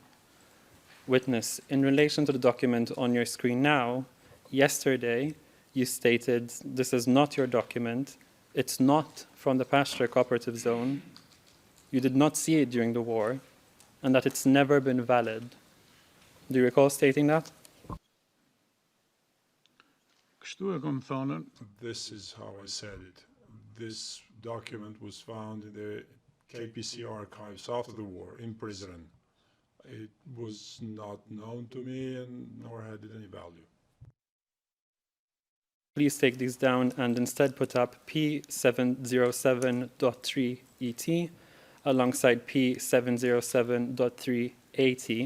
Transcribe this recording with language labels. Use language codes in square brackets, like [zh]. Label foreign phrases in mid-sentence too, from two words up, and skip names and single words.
[en] Witness, in relation to the document on your screen now, yesterday you stated this is not your document, it's not from the pasture cooperative zone, you did not see it during the war, and that it's never been valid. Do you recall stating that? [sq] Kështu e kom thonën. [en] This is how I said it. This document was found in the KPC archives after the war in prison. It was not known to me, and nor had it any value. Please take these down and instead put up P707.3ET alongside P707.3AT.